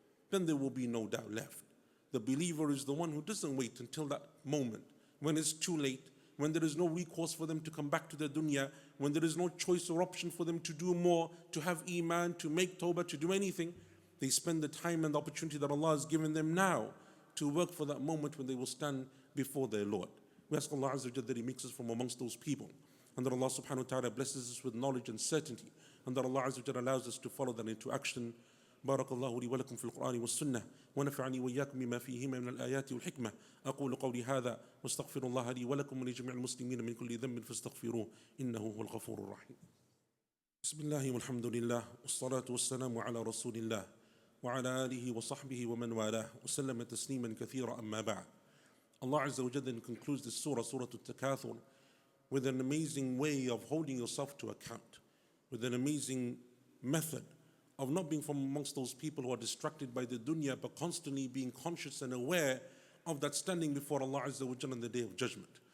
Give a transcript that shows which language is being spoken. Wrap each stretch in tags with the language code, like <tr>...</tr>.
<en>Then there will be no doubt left. The believer is the one who doesn't wait until that moment, when it's too late, when there is no recourse for them to come back to the dunya, when there is no choice or option for them to do more, to have iman, to make tawbah, to do anything. They spend the time and the opportunity that Allah has given them now to work for that moment when they will stand before their Lord. We ask Allah Azza wa Jalla that He makes us from amongst those people, and that Allah subhanahu wa ta'ala blesses us with knowledge and certainty, and that Allah Azza wa Jalla allows us to follow that into action.</en> <ar>بارك الله لي ولكم في القرآن والسنة ونفعني وإياكم بما فيهما من الآيات والحكمة أقول قولي هذا واستغفر الله لي ولكم ولجميع المسلمين من كل ذنب فاستغفروه إنه هو الغفور الرحيم. بسم الله والحمد لله والصلاة والسلام على رسول الله وعلى آله وصحبه ومن والاه وسلم تسليما كثيرا أما بعد.</ar> <en>Allah Azza wa Jalla concludes this surah, Surah Al-Takathur, with an amazing way of holding yourself to account, with an amazing method of not being from amongst those people who are distracted by the dunya, but constantly being conscious and aware of that standing before Allah Azza wa Jalla on the Day of Judgment.</en>